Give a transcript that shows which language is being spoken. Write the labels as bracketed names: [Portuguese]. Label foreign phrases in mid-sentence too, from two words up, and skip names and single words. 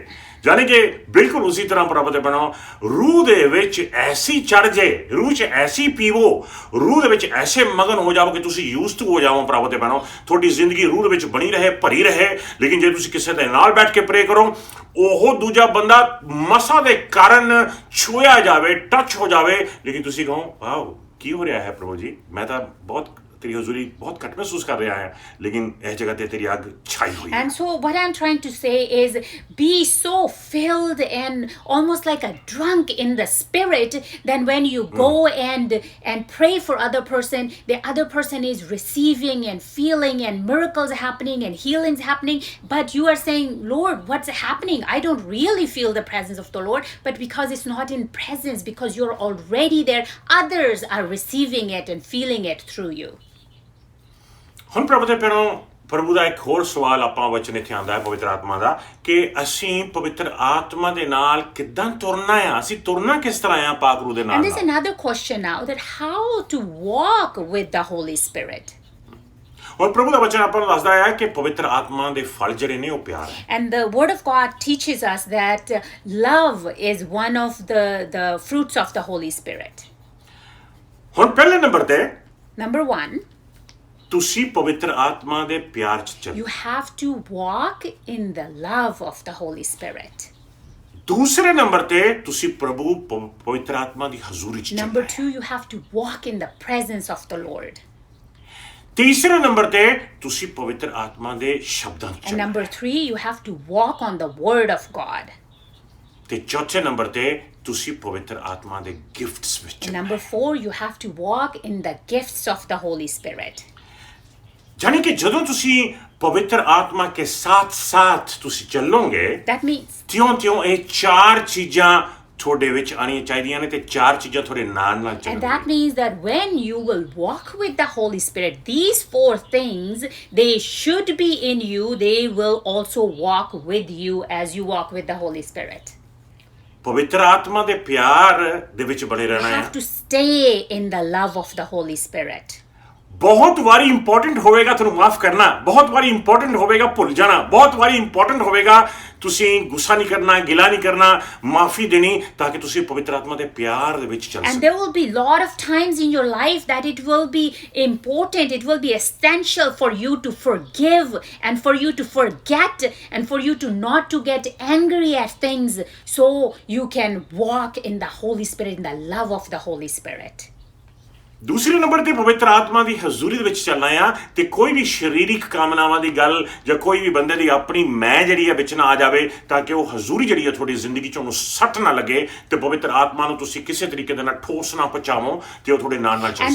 [Punjabi] ਯਾਨੀ ਕਿ ਬਿਲਕੁਲ ਉਸੇ ਤਰ੍ਹਾਂ ਪ੍ਰਭੂ ਦੇ ਬਣੋ, ਰੂਹ ਦੇ ਵਿੱਚ ਐਸੀ ਚੜ ਜੇ, ਰੂਹ 'ਚ ਐਸੀ ਪੀਵੋ, ਰੂਹ ਦੇ ਵਿੱਚ ਐਸੇ ਮਗਨ ਹੋ ਜਾਓ ਕਿ ਤੁਸੀਂ ਯੂਜ਼ਡ ਹੋ ਜਾਓ ਪ੍ਰਭੂ ਦੇ ਬਣੋ, ਤੁਹਾਡੀ ਜ਼ਿੰਦਗੀ ਰੂਹ ਦੇ ਵਿੱਚ ਬਣੀ ਰਹੇ, ਭਰੀ ਰਹੇ। ਲੇਕਿਨ ਜੇ ਤੁਸੀਂ ਕਿਸੇ ਦੇ ਨਾਲ ਬੈਠ ਕੇ ਪ੍ਰੇ ਕਰੋ, ਉਹ ਦੂਜਾ ਬੰਦਾ ਮਸਾ ਦੇ ਕਾਰਨ ਛੂਇਆ ਜਾਵੇ, ਟੱਚ ਹੋ ਜਾਵੇ, ਲੇਕਿਨ ਤੁਸੀਂ ਕਹੋ ਵਾਓ ਕੀ ਹੋ ਰਿਹਾ ਹੈ ਪ੍ਰਭੂ ਜੀ, ਮੈਂ ਤਾਂ ਬਹੁਤ [Hindi] तेरी हजूरी बहुत घट महसूस कर रहा है, लेकिन इस जगह ते तेरी आग छाई हुई है। [English] And so what I'm trying to say is be so filled and almost like a drunk in the spirit, then when you go and pray for other person, the other person is receiving and feeling and miracles happening and healings happening, but you are saying, Lord, what's happening? I don't really feel the presence of the Lord, but because it's not in presence, because you're already there, others are receiving it and feeling it through you. [Punjabi] ਹੁਣ ਪ੍ਰਭੂ ਦੇ ਪਿਆਰੋ, ਪ੍ਰਭੂ ਦਾ ਇੱਕ ਹੋਰ ਸਵਾਲ ਆਪਾਂ ਵਚਨ ਇੱਥੇ ਆਉਂਦਾ ਹੈ ਪਵਿੱਤਰ ਆਤਮਾ ਦਾ, ਕਿ ਅਸੀਂ ਪਵਿੱਤਰ ਆਤਮਾ ਦੇ ਨਾਲ ਕਿੱਦਾਂ ਤੁਰਨਾ ਆ, ਅਸੀਂ ਤੁਰਨਾ ਕਿਸ ਤਰ੍ਹਾਂ ਆ ਪਾਕ ਰੂਹ ਦੇ ਨਾਲ। [English] And there's another question now, that how to walk with the Holy Spirit. [Punjabi] ਔਰ ਪ੍ਰਭੂ ਦਾ ਵਚਨ ਆਪਾਂ ਨੂੰ ਦੱਸਦਾ ਹੈ ਕਿ ਪਵਿੱਤਰ ਆਤਮਾ ਦੇ ਫਲ ਜਿਹੜੇ ਨੇ ਉਹ ਪਿਆਰ ਹੈ। [English] And the word of God teaches us that love is one of the fruits of the Holy Spirit. [Punjabi] ਹੁਣ ਪਹਿਲੇ ਨੰਬਰ ਤੇ [English] Number 1, [Punjabi] ਤੁਸੀਂ ਪਵਿੱਤਰ ਆਤਮਾ ਦੇ ਪਿਆਰ 'ਚ ਚੱਲੋ। [English] you have to walk in the love of the Holy Spirit. [Punjabi] ਦੂਸਰੇ ਨੰਬਰ ਤੇ ਤੁਸੀਂ ਪ੍ਰਭੂ ਪਵਿੱਤਰ ਆਤਮਾ ਦੀ ਹਜ਼ੂਰੀ 'ਚ [English] Number [Punjabi] ਚੱਲੋ। [English] 2, you have to walk in the presence of the Lord. [Punjabi] ਤੀਸਰੇ ਨੰਬਰ ਤੇ ਤੁਸੀਂ ਪਵਿੱਤਰ ਆਤਮਾ ਦੇ ਸ਼ਬਦਾਂ 'ਚ [English] And [Punjabi] ਚੱਲੋ। [English] number 3, you have to walk on the word of God. [Punjabi] ਤੇ ਚੌਥੇ ਨੰਬਰ ਤੇ ਤੁਸੀਂ ਪਵਿੱਤਰ ਆਤਮਾ ਦੇ ਗਿਫਟਸ ਵਿੱਚ [English] And [Punjabi] ਚੱਲੋ। [English] number 4, you have to walk in the gifts of the Holy Spirit. [Hindi] यानी कि [Punjabi] ਜਦੋਂ ਤੁਸੀਂ ਪਵਿੱਤਰ ਆਤਮਾ ਕੇ ਸਾਥ ਤੁਸੀਂ ਚੱਲੋਗੇ, [English] That means [Punjabi] ਤਿਉਂ ਇਹ ਚਾਰ ਚੀਜ਼ਾਂ ਤੁਹਾਡੇ ਵਿੱਚ ਆਣੀਆਂ ਚਾਹੀਦੀਆਂ ਨੇ, ਤੇ ਚਾਰ ਚੀਜ਼ਾਂ ਤੁਹਾਡੇ ਨਾਲ [English] And that [Punjabi] ਚੱਲਣਗੀਆਂ। [English] means that when you will walk with the Holy Spirit, these 4 things, they should be in you. They will also walk with you as you walk with the Holy Spirit. [Punjabi] ਪਵਿੱਤਰ ਆਤਮਾ ਦੇ ਪਿਆਰ ਦੇ ਵਿੱਚ ਬਣੇ [English] You [Punjabi] ਰਹਿਣਾ ਹੈ। [English] have to stay in the love of the Holy Spirit. [Punjabi] ਬਹੁਤ ਵਾਰੀ ਇੰਪੋਰਟੈਂਟ ਹੋਵੇਗਾ ਤੁਹਾਨੂੰ ਮਾਫ ਕਰਨਾ, ਬਹੁਤ ਵਾਰੀ ਇੰਪੋਰਟੈਂਟ ਹੋਵੇਗਾ ਭੁੱਲ ਜਾਣਾ, ਬਹੁਤ ਵਾਰੀ ਇੰਪੋਰਟੈਂਟ ਹੋਵੇਗਾ ਤੁਸੀਂ ਗੁੱਸਾ ਨਹੀਂ ਕਰਨਾ, ਗਿਲਾ ਨਹੀਂ ਕਰਨਾ, ਮਾਫੀ ਦੇਣੀ, ਤਾਂ ਕਿ ਤੁਸੀਂ ਪਵਿੱਤਰ ਆਤਮਾ ਦੇ ਪਿਆਰ ਦੇ ਵਿੱਚ ਚੱਲ [English] And [Punjabi] ਸਕੋ। [English] there will be a lot of times in your life that it will be important, it will be essential for you to forgive and for you to forget and for you to not to get angry at things, so you can walk in the Holy Spirit, in the love of the Holy Spirit. [Punjabi] ਦੂਸਰੇ ਨੰਬਰ ਤੇ ਪਵਿੱਤਰ ਆਤਮਾ ਦੀ ਹਜ਼ੂਰੀ ਦੇ ਵਿੱਚ ਚੱਲਣਾ ਆ, ਤੇ ਕੋਈ ਵੀ ਸਰੀਰਿਕ ਕਾਮਨਾਵਾਂ ਦੀ ਗੱਲ ਜਾਂ ਕੋਈ ਵੀ ਬੰਦੇ ਦੀ ਆਪਣੀ ਮੈਂ ਜਿਹੜੀ ਹੈ ਵਿੱਚ ਨਾ ਆ ਜਾਵੇ, ਤਾਂ ਕਿ ਉਹ ਹਜ਼ੂਰੀ ਜਿਹੜੀ ਹੈ ਤੁਹਾਡੀ ਜ਼ਿੰਦਗੀ 'ਚ ਉਹਨੂੰ ਸੱਟ ਨਾ ਲੱਗੇ, ਤੇ ਪਵਿੱਤਰ ਆਤਮਾ ਨੂੰ ਤੁਸੀਂ ਕਿਸੇ ਤਰੀਕੇ ਦੇ ਨਾਲ ਠੋਸ ਨਾ ਪਹੁੰਚਾਵੋ, ਤੇ ਉਹ ਤੁਹਾਡੇ ਨਾਲ ਚੱਲ